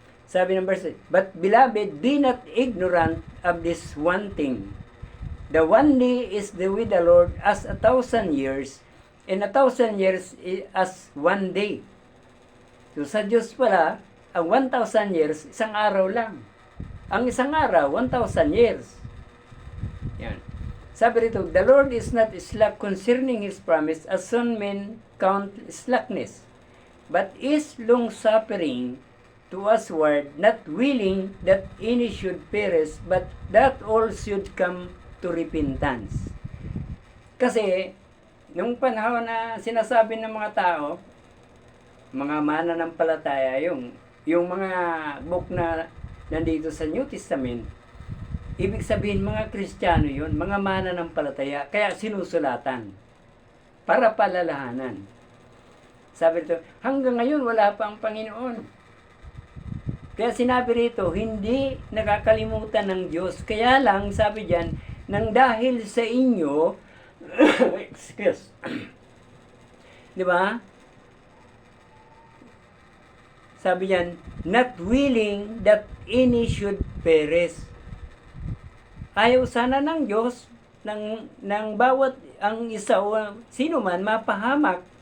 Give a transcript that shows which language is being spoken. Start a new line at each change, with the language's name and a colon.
Filipino: Sabi ng
English: verse 8, but beloved, be not ignorant of this one thing, The one day is with the Lord as 1,000 years, and 1,000 years as one day.
Filipino: So sa Diyos pala, ang 1,000 years, isang araw lang. Ang isang araw, 1,000 years. Yan. Sabi rito,
English: the Lord is not slack concerning His promise, as some men count slackness, but is long-suffering to usward, not willing that any should perish, but that all should come to repentance.
Filipino: Kasi, nung panahon na sinasabi ng mga tao, mga mananampalataya, yung mga book na nandito sa New Testament, ibig sabihin mga Kristiyano yun, mga mananampalataya, kaya sinusulatan para palalahanan. Sabi rito, hanggang ngayon wala pa ang Panginoon. Kaya sinabi rito, hindi nakakalimutan ng Diyos. Kaya lang, sabi diyan, nang dahil sa inyo, excuse, di ba? Sabi diyan,
English: not willing that any should perish.
Filipino: Ayaw sana ng Diyos, ng bawat ang isa o sino man mapahamak.